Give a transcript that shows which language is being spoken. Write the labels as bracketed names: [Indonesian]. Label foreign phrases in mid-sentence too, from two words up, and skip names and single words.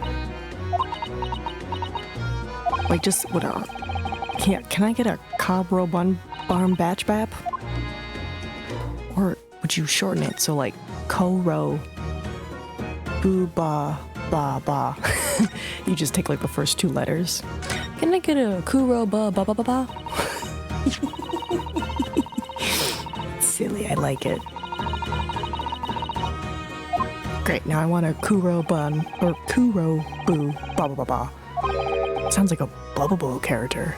[English] Like, just what? Can I get a cob roll bun barm batch bap? Or would you shorten it so like co-ro boo ba ba ba? You just take like the first two letters. Can I get a kuro ba ba ba ba ba? Silly, I like it. Great, now I want a Kuro bun, or Kuro boo, ba ba ba ba. Sounds like a Bubble Boo character.